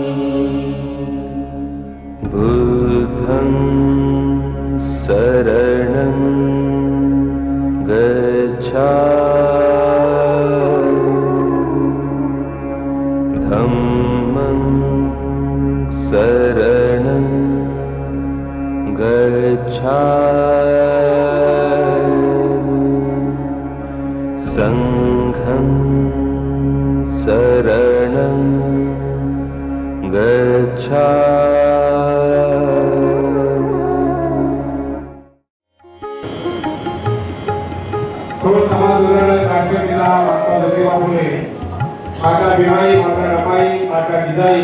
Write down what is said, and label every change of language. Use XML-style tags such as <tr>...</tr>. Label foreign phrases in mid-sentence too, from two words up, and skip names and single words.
<pi>बुद्धं शरणं गच्छामि, धम्मं शरणं गच्छामि, संघं शरणं</pi> <mr>तो समाज सुधारणा कार्यक्रमाला माता ज्योतिबा फुले, माता भीमाई, माता रमाई, माता जिजाई.</mr>